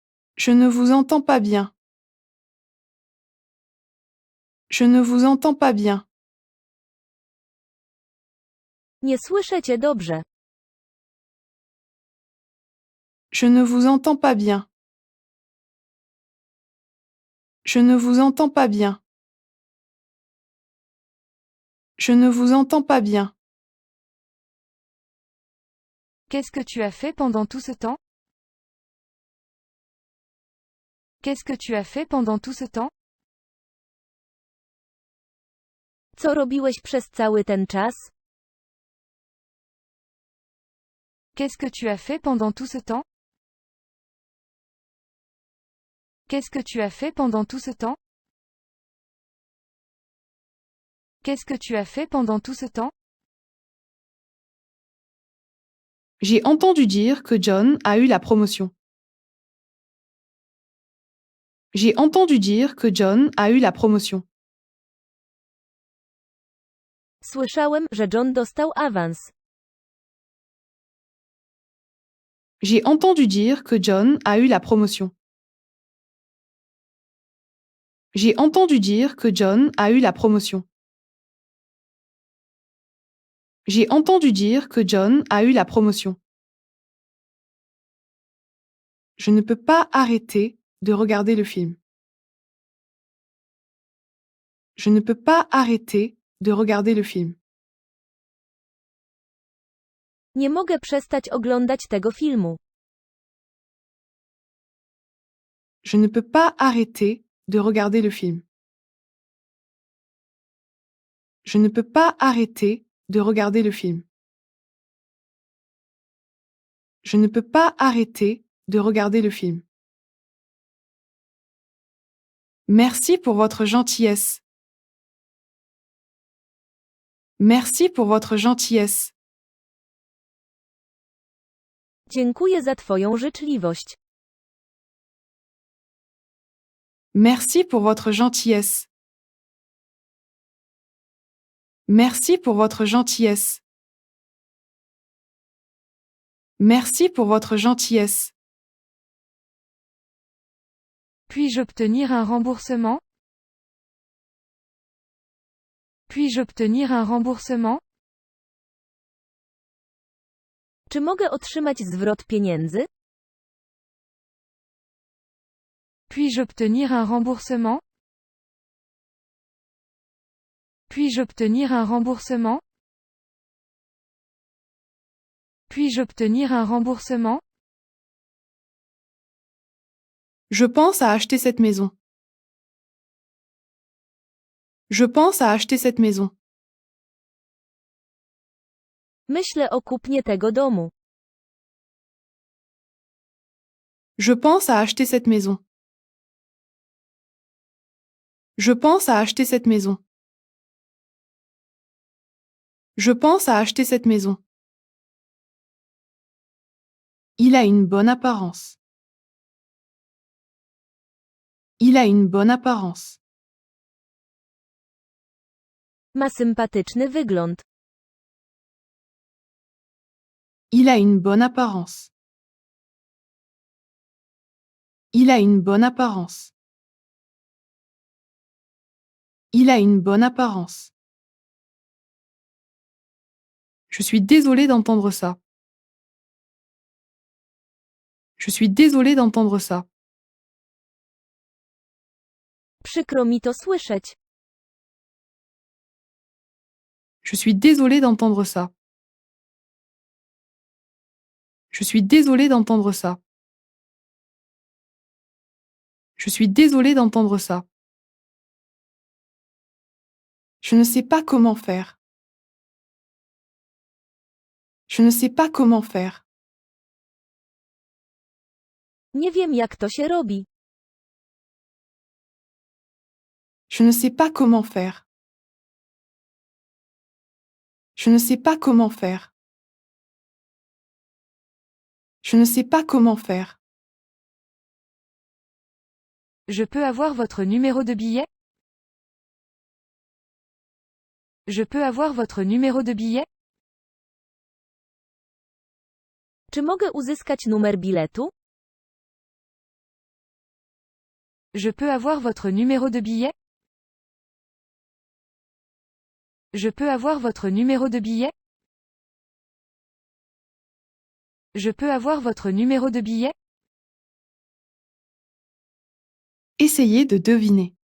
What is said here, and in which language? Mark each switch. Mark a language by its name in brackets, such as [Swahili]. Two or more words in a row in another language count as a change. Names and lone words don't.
[French] Je ne vous entends pas bien. Je ne vous entends pas bien. [Polish] Nie słyszę cię dobrze. [French] Je ne vous entends pas bien. Je ne vous entends pas bien. Je ne vous entends pas bien. Qu'est-ce que tu as fait pendant tout ce temps? Qu'est-ce que tu as fait pendant tout ce temps? [Polish] Co robiłeś przez cały ten czas? [French] Qu'est-ce que tu as fait pendant tout ce temps? Qu'est-ce que tu as fait pendant tout ce temps? Qu'est-ce que tu as fait pendant tout ce temps? J'ai entendu dire que John a eu la promotion. J'ai entendu dire que John a eu la promotion. [Polish] Słyszałem, że John dostał awans. [French] J'ai entendu dire que John a eu la promotion. J'ai entendu dire que John a eu la promotion. J'ai entendu dire que John a eu la promotion. Je ne peux pas arrêter de regarder le film. Je ne peux pas arrêter de regarder le film. [Polish] Nie mogę przestać oglądać tego filmu. [French] Je ne peux pas arrêter de regarder le film. Je ne peux pas arrêter de regarder le film. Je ne peux pas arrêter de regarder le film. Merci pour votre gentillesse. Merci pour votre gentillesse. [Polish] Dziękuję za twoją życzliwość. [French] Merci pour votre gentillesse. Merci pour votre gentillesse. Merci pour votre gentillesse. Puis-je obtenir un remboursement? Puis-je obtenir un remboursement? [Polish] Czy mogę otrzymać zwrot pieniędzy? [French] Puis-je obtenir un remboursement? Puis-je obtenir un remboursement? Puis-je obtenir un remboursement? Je pense à acheter cette maison. Je pense à acheter cette maison. [Polish] Myślę o kupnie tego domu. [French] Je pense à acheter cette maison. Je pense à acheter cette maison. Je pense à acheter cette maison. Il a une bonne apparence. Il a une bonne apparence. [Polish] Ma sympatyczny wygląd. [French] Il a une bonne apparence. Il a une bonne apparence. Il a une bonne apparence. Je suis désolée d'entendre ça. Je suis désolée d'entendre ça. [Polish] Przykro mi to słyszeć. [French] Je suis désolée d'entendre ça. Je suis désolée d'entendre ça. Je suis désolée d'entendre ça. Je ne sais pas comment faire. Je ne sais pas comment faire. [Polish] Nie wiem jak to się robi. [French] Je ne sais pas comment faire. Je ne sais pas comment faire. Je ne sais pas comment faire. Je peux avoir votre numéro de billet? Je peux avoir votre numéro de billet? [Polish] Czy mogę uzyskać numer biletu? [French] Je peux avoir votre numéro de billet? Je peux avoir votre numéro de billet? Je peux avoir votre numéro de billet? Essayez de deviner.